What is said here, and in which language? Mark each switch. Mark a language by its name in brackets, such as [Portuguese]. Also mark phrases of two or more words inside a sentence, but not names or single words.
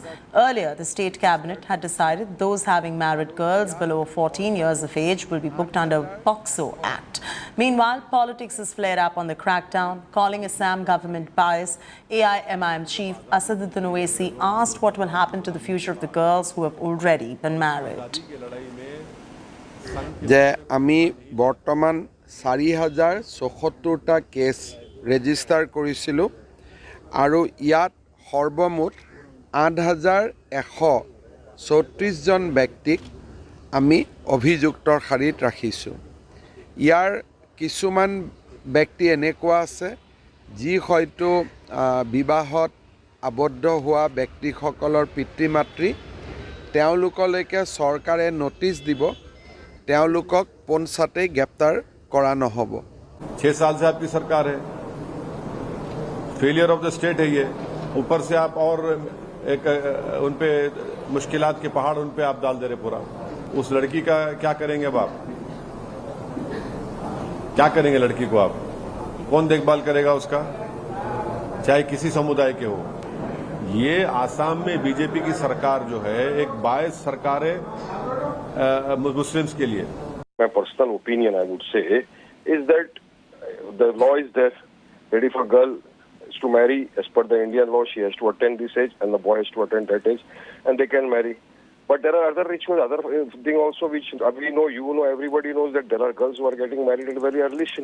[English] Earlier, the state cabinet had decided those having married girls below 14 years of age will be booked under POCSO Act. Meanwhile, politics has flared up on the crackdown, calling Assam government bias. AIMIM chief Asaduddin Owaisi asked what will happen to the future of the girls who have already been married. [Assamese] যে আমি বৰ্তমান 4074টা কেছ ৰেজিষ্টাৰ কৰিছিলোঁ আৰু ইয়াত সৰ্বমুঠ 8134 জন ব্যক্তিক আমি অভিযুক্তৰ শাৰীত ৰাখিছোঁ। ইয়াৰ কিছুমান ব্যক্তি এনেকুৱা আছে যি হয়তো বিবাহত আবদ্ধ হোৱা ব্যক্তিসকলৰ পিতৃ মাতৃ, তেওঁলোকলৈকে চৰকাৰে নটিচ দিব, তেওঁলোকক পোনছাতেই গ্ৰেপ্তাৰ কৰা নহ'ব। [Hindi] 6 साल से आपकी सरकार है, [English] failure of the state [Hindi] है ये, ऊपर से आप और एक उन पे मुश्किलात के पहाड़ उन पे आप डाल दे रहे पूरा। उस लड़की का क्या करेंगे अब आप? क्या करेंगे लड़की को आप? कौन देखभाल करेगा उसका, चाहे किसी समुदाय के हो? ये आसाम में बीजेपी की सरकार जो है एक बायस सरकार है मुस्लिम्स के लिए। [English] My personal opinion, I would say, is that the law is there, ready for girl to marry as per the Indian law. She has to attain this age, and the boy has to attain that age, and they can marry. But there are other rituals, other thing also which we know, you know, everybody knows that there are girls who are getting married at a very early stage.